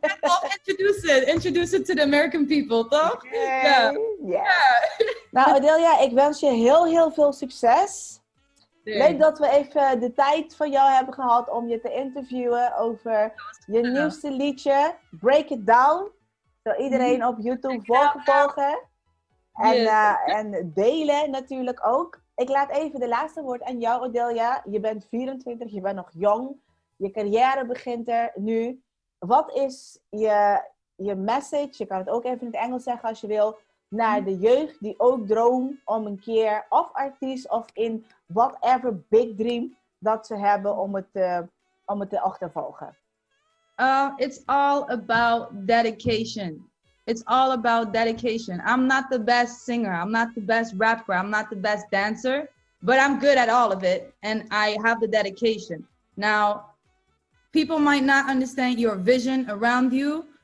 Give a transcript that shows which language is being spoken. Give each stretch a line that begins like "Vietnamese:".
English: I'll introduce it to the American people, toch? Okay. Yeah.
Dutch: Nou, Odilia, ik wens je heel veel succes. Leuk dat we even de tijd van jou hebben gehad om je te interviewen over je nieuwste liedje, Break It Down. Zo iedereen op YouTube volgen. En delen natuurlijk ook. Ik laat even de laatste woord aan jou, Odilia. Je bent 24, je bent nog jong. Je carrière begint er nu. Wat is je message, je kan het ook even in het Engels zeggen als je wil, naar de jeugd die ook droomt om een keer of artiest of in
English: whatever big dream
Dutch: dat ze hebben om het te achtervolgen?
English: It's all about dedication. It's all about dedication. I'm not the best singer. I'm not the best rapper. I'm not the best dancer. But I'm good at all of it. And I have the dedication. Now, people might not understand your vision around you.